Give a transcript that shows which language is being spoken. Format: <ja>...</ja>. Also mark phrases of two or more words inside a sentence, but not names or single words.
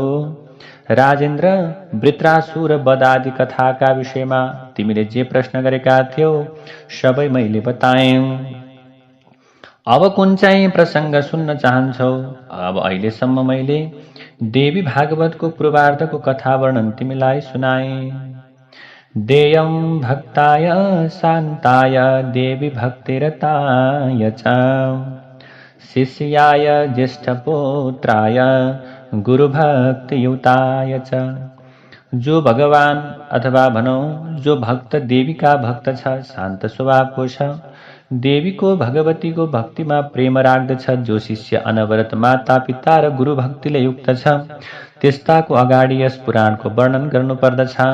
<ne>राजेन्द्र, वृत्रासुर वध आदि कथाका विषयमा तिमीले जे प्रश्न गरेका थियौ सबै मैले बताएँ। अब कुन चाहिँ प्रसङ्ग सुन्न चाहन्छौ? अब अहिलेसम्म मैले देवी भागवतको पूर्वार्धको कथा वर्णन तिमीलाई सुनाएँ।</ne> <sa>देयं भक्ताय शान्ताय देवी भक्तिरताय च शिष्याय ज्येष्ठपुत्राय गुरुभक्तियुताय च।</sa> <ne>जो भगवान अथवा भनौँ जो भक्त देवीका भक्त छ, शान्त स्वभावको छ, देवीको भगवतीको भक्तिमा प्रेम राख्दछ, जो शिष्य अनवरत माता पिता र गुरु भक्तिले युक्त छ, त्यस्ताको अगाडि यस पुराणको वर्णन गर्नुपर्दछ।</ne>